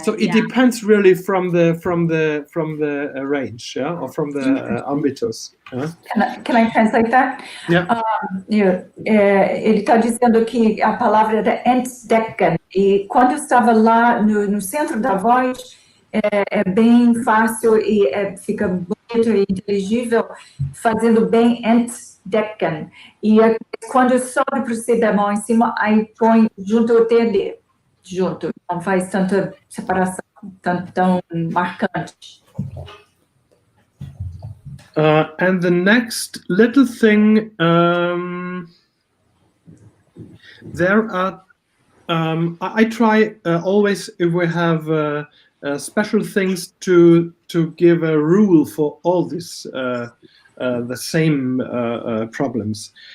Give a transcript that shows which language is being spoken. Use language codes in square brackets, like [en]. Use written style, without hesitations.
[en] So it depends really from the range, yeah, or from the ambitus. Yeah? Can I translate that? Yeah. [pt] Ele está dizendo que a palavra era entdecken, e quando eu estava lá no centro da voz, é bem fácil e fica bonito e inteligível, fazendo bem entdecken. E quando sobe para o C bemol em cima, aí põe junto o TD, junto, não faz tanta separação, tão marcante. [en] And the next little thing, there are, I try always, if we have special things, to give a rule for all this, the same problems.